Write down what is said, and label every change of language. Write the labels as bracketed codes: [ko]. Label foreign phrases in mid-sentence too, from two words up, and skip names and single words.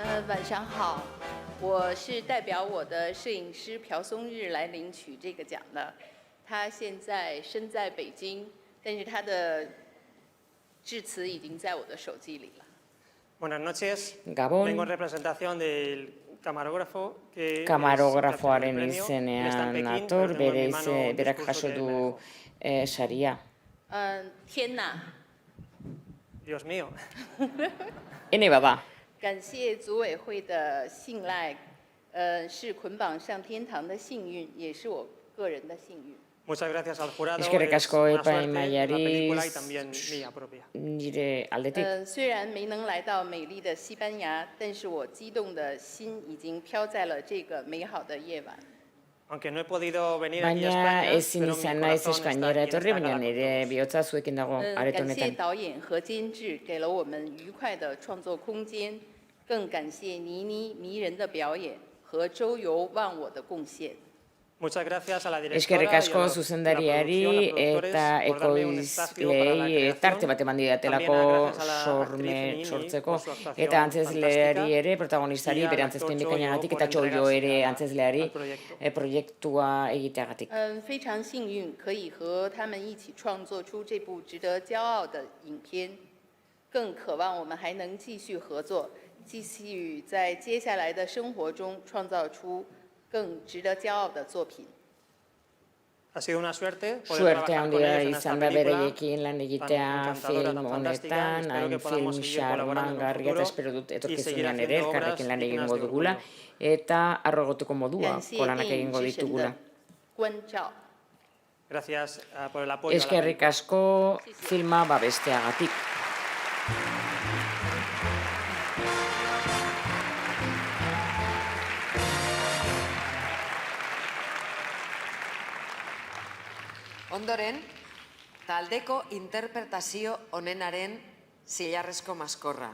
[zh] 晚上好，我是代表我的摄影师朴松日来领取这个奖的。他现在身在北京，但是他的致辞已经在我的手机里了。 [es] Buenas noches. [eu] Gabon. [es] Vengo en representación del camarógrafo que [eu] Kamarografoaren izenean nator, berak jaso du saria. [zh] 天哪 [es] Dios mío. [eu] Ene bada. [zh] 感谢组委会的信赖，是捆绑上天堂的幸运，也是我个人的幸运。 [es] Muchas gracias al jurado. [eu] Eskerrik asko [es] Es una suerte, [eu] epaimahaiari [es] la película y también mía propia. [eu] nire aldetik. [zh] 虽然没能来到美丽的西班牙，但是我激动的心已经飘在了这个美好的夜晚。 [es] Aunque no he podido venir aquí a [eu] Baina [es] España, [eu] ezin [es] pero mi [eu] izan naiz [es] corazón está [eu] Espainiara [es] aquí en [eu] etorri, [es] esta [eu] baina [es] gala con [eu] nire [es] todos. [eu] bihotza zuekin dago areto [zh] 感谢 [eu] honetan. [zh] 导演和监制给了我们愉快的创作空间，更感谢倪妮迷人的表演和周游忘我的贡献。 [es] Muchas gracias a la directora [eu] Eskerrik [es] y a [eu] asko [es] los- [eu] zuzendariari [es] a la producción, a los [eu] eta [es] productores, por darme un espacio para la [eu] ekoizleei [es] creación. [eu] tarte bat eman didatelako [es] También gracias a la [eu] sorme [es] actriz Nini [eu] sortzeko [es] por su actuación [eu] eta antzezleari [es] fantástica [eu] ere, protagonistari, [es] y al [eu] bere [es] actor [eu] antzezpen [es] Choyo [eu] bikainagatik [es] por [eu] eta Txoio [es] entregarse [eu] ere [es] al [eu] antzezleari [es] proyecto. [eu] proiektua egiteagatik. [zh] 非常幸运可以和他们一起创作出这部值得骄傲的影片，更渴望我们还能继续合作，继续在接下来的生活中创造出更值得骄傲的作品。 [es] Ha sido una suerte poder [eu] Suerte [es] trabajar con [eu] handia [es] ellos en esta [eu] izan da [es] película [eu] bereiekin lan egitea [es] tan encantadora, [eu] film [es] tan fantástica. [eu] honetan, [es] Espero [eu] hain [es] que podamos [eu] film [es] seguir colaborando en un [eu] xarmangarria eta [es] futuro [eu] espero dut [es] y seguir [eu] etorkizunean ere [es] haciendo obras [eu] elkarrekin lan [es] dignas [eu] egingo [es] de [eu] dugula [es] orgullo. [eu] eta arrogoteko modua [zh] 感谢 [eu] kolanak [zh] 电影 [eu] egingo [zh] 之神 [eu] ditugula. [zh] 的关照。 [es] Gracias por el apoyo. a la [eu] Eskerrik asko filma babesteagatik. Ondoren, taldeko interpretazio onenaren zilarrezko maskorra.